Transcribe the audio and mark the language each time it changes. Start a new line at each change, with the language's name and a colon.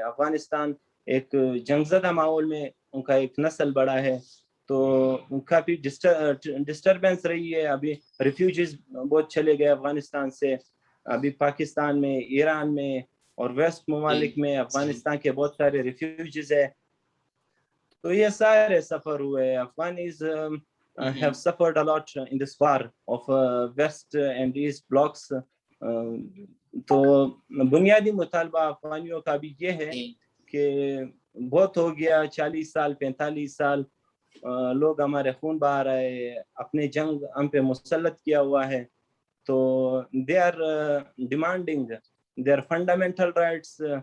Urdu: افغانستان ایک جنگ زدہ ماحول میں ان کا ایک نسل بڑا ہے, تو کافی ڈسٹربنس رہی ہے. ابھی ریفیوجیز بہت چلے گئے افغانستان سے. ابھی پاکستان میں, ایران میں اور ویسٹ ممالک میں افغانستان کے بہت سارے ریفیوجیز ہیں. تو یہ سارے سفر ہوئے. افغانیز
English: have suffered a lot in this war of West and East blocks.
Urdu: تو بنیادی مطالبہ افغانیوں کا بھی یہ ہے کہ بہت ہو گیا 40 سال 45 سال لوگ ہمارے خون بہا رہے اپنے جنگ ہم پہ مسلط کیا ہوا ہے تو
English: they are demanding their fundamental rights